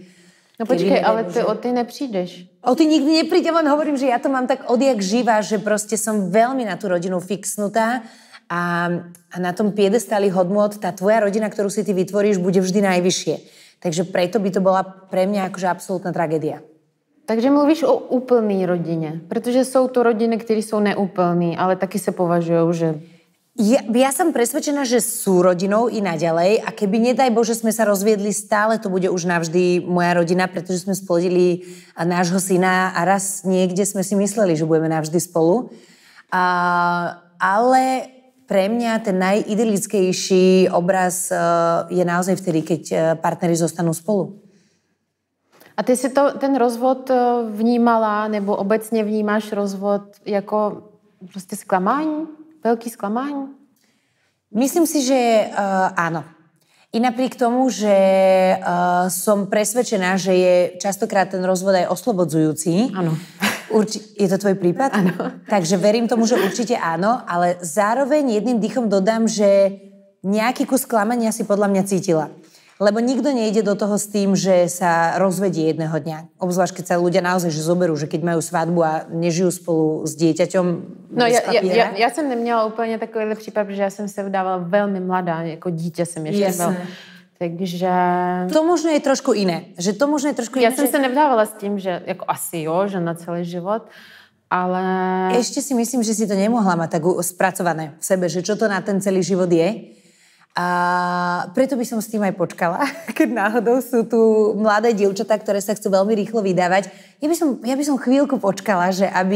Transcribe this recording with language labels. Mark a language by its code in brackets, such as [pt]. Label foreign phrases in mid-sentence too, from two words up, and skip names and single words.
[cs] No počkej, ale ty o ty neprídeš. [sk] O ty nikdy neprídem, len hovorím, že ja to mám tak odjak živa, že proste som veľmi na tú rodinu fixnutá a na tom piedestáli hodnôt tá tvoja rodina, ktorú si ty vytvoríš, bude vždy najvyššie. Takže preto by to bola pre mňa akože absolútna tragédia. [cs] Takže mluvíš o úplný rodině, protože jsou to rodiny, které jsou neúplný, ale taky se považují, že... [sk] Ja som presvedčená, že sú rodinou i naďalej a keby nedaj Bože sme sa rozviedli, stále to bude už navždy moja rodina, pretože sme splodili nášho syna a raz niekde sme si mysleli, že budeme navždy spolu. Ale pre mňa ten najidylickejší obraz je naozaj vtedy, keď partneri zostanú spolu. [cs] A ty si ten rozvod vnímala, nebo obecně vnímáš rozvod jako prostě zklamání? [sk] Veľký sklamání? Myslím si, že áno. I napriek tomu, že som presvedčená, že je častokrát ten rozvod aj oslobodzujúci. Áno. Je to tvoj prípad? Áno. Takže verím tomu, že určite áno, ale zároveň jedným dýchom dodám, že nejaký kus sklamania si podľa mňa cítila. Lebo nikto nejde do toho s tým, že sa rozvedie jedného dňa. Obzvlášť, keď sa ľudia naozaj že zoberú, že keď majú svadbu a nežijú spolu s dieťaťom bez papiera. [cs] Já jsem neměla úplně takovýhle případ, protože já jsem se vdávala velmi mladá, jako dítě jsem ještě byla. Takže... [sk] To možno je trošku iné. [cs] Já jsem se nevdávala s tím, že jako asi jo, že na celý život, ale... [sk] Ešte si myslím, že si to nemohla mať tak spracované v sebe, že čo to na ten celý život je. A preto by som s tým aj počkala, keď náhodou sú tu mladé dievčatá, ktoré sa chcú veľmi rýchlo vydávať. Ja by som chvíľku počkala, že aby...